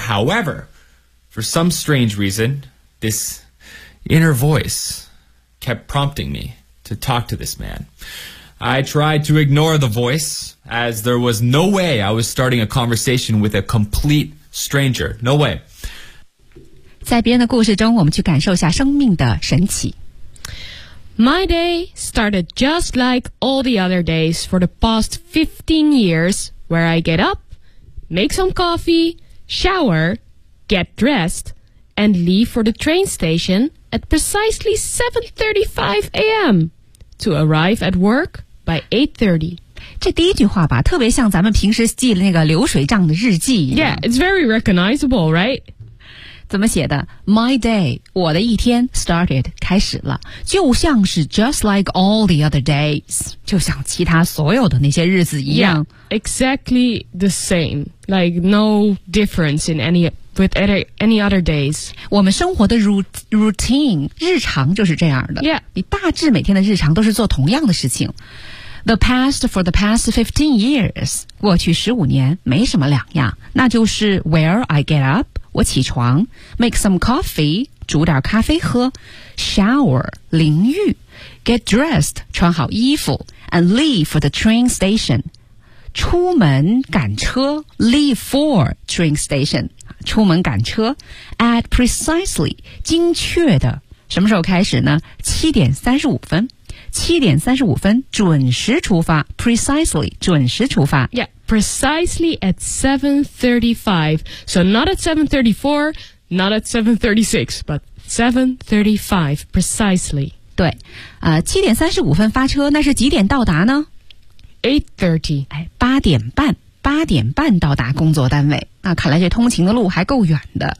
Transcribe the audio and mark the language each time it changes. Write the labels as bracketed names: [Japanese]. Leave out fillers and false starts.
[English] However, for some strange reason, this inner voice kept prompting me to talk to this man. I tried to ignore the voice, as there was no way I was starting a conversation with a complete stranger. No way. [Chinese] 在别人的故事中，我们去感受一下生命的神奇。 [English] My day started just like all the other days for the past 15 years, where I get up, make some coffee, shower, get dressed, and leave for the train station at precisely 7:35 a.m. to arrive at work. By 8:30. [Chinese] 这第一句话吧，特别像咱们平时记那个流水账的日记一样。 [English] Yeah, it's very recognizable, right? [Chinese] 怎么写的 ？ [English] My day, [Chinese] 我的一天 [English] started, [Chinese] 开始了，就像是 [English] just like all the other days, [Chinese] 就像其他所有的那些日子一样。 [English] Yeah, exactly the same, like no difference in any with any other days. [Chinese] 我们生活的 routine, 日常就是这样的。 [English] Yeah. [Chinese] 你大致每天的日常都是做同样的事情。 [English] The past for the past 15 years, [Chinese] 过去15年没什么两样。那就是 [English] where I get up, [Chinese] 我起床 [English] ,make some coffee, [Chinese] 煮点咖啡喝 [English] ,shower, [Chinese] 淋浴 [English] ,get dressed, [Chinese] 穿好衣服 [English] ,and leave for the train station. [Chinese] 出门赶车 [English] ,leave for train station. [Chinese] 出门赶车 [English] at precisely [Chinese] 精确的什么时候开始呢7:35准时出发 [English] precisely [Chinese] 准时出发 [English] yeah precisely at 7:35 so not at 7:34 not at 7:36 but 7:35 precisely [Chinese] 对7:35发车那是几点到达呢 [English] 8:30 [Chinese] 8:30到达工作单位啊，看来这通勤的路还够远的